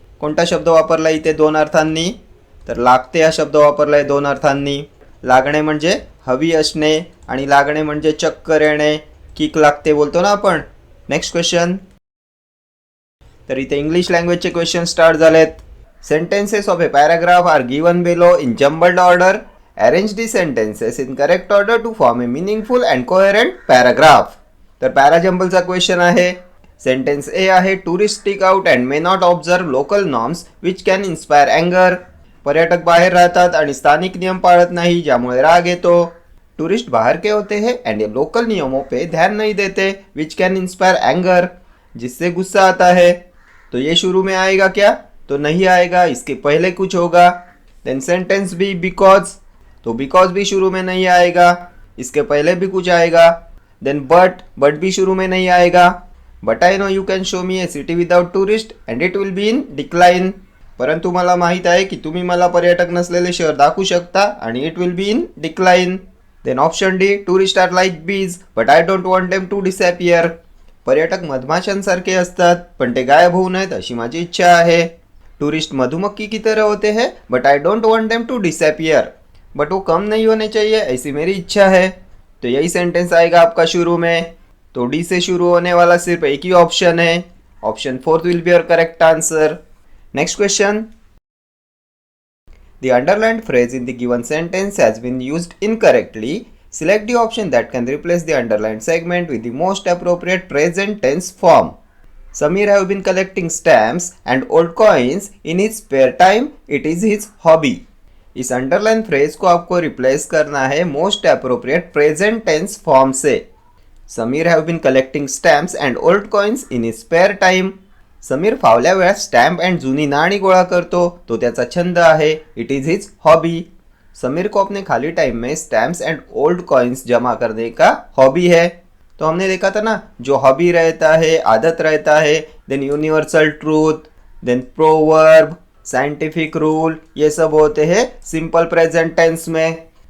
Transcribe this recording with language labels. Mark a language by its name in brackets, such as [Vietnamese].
[Marathi] कोणता शब्द वापरला इथे दोन अर्थांनी? तर लागते हा शब्द वापरलाय दोन अर्थांनी. लागणे म्हणजे हवी असणे आणि लागणे म्हणजे चक्कर येणे, किक लागते बोलतो ना आपण. Next question. तर इथे इंग्लिश लँग्वेजचे क्वेश्चन स्टार्ट झालेत. [English] Sentences of a paragraph are given below in jumbled order. Arrange the sentences in correct order to form a meaningful and coherent paragraph. [Marathi] तर पॅराजम्बलचा क्वेश्चन आहे. [English] Sentence ए आहे, tourist stick out and may not observe local norms which can inspire अँगर. [Marathi] पर्यटक बाहेर राहतात आणि स्थानिक नियम पाळत नाही ज्यामुळे राग येतो. [Hindi] टूरिस्ट बाहर के होते हैं एंड ये लोकल नियमों पे ध्यान नहीं देते [English] which can inspire anger, [Hindi] जिससे गुस्सा आता है. तो ये शुरू में आएगा क्या? तो नहीं आएगा, इसके पहले कुछ होगा. देन सेंटेंस बी बिकॉज, तो बिकॉज भी शुरू में नहीं आएगा, इसके पहले भी कुछ आएगा. देन बट भी शुरू में नहीं आएगा. [English] But I know you can show me a city without tourist and it will be in decline. [Marathi] परंतु मला माहीत आहे की तुम्ही मला पर्यटक नसलेले शहर दाखवू शकता आणि [English] It will be in decline. Then option D, tourist are like bees but I don't want them to disappear. [Marathi] पर्यटक मधमाशांसारखे असतात पण ते गायब होऊ नयेत अशी माझी इच्छा आहे. [Hindi] टूरिस्ट मधुमक्खी की तरह होते हैं [English] but I don't want them to disappear, [Hindi] but वो कम नहीं होने चाहिए ऐसी मेरी इच्छा है. तो यही सेंटेंस आएगा आपका शुरू में. तो डी से शुरू होने वाला सिर्फ एक ही ऑप्शन है, [English] Option 4 will be your correct answer. Next question. The underlined phrase in the given sentence has been used incorrectly. Select the option that can replace the underlined segment with the most appropriate present tense form. Samir have been collecting stamps and old coins in his spare time. It is his hobby. [Hindi] इस underline phrase को आपको replace करना है [English] most appropriate present tense form [Hindi] से. [English] Samir have been collecting stamps and old coins in his spare time. [Marathi] Sameer फावल्या वेळात stamp and जुनी नाणी गोळा करतो, तो त्याचा छंद आहे. [English] It is his hobby. [Hindi] Sameer को अपने खाली टाइम में स्टैम्प्स एंड ओल्ड कॉइन्स जमा करने का हॉबी है. तो तो हमने देखा था ना, जो हॉबी रहता है, आदत रहता है, then universal truth, then proverb, scientific rule, ये सब होते हैं सिंपल प्रेजेंट टेंस में.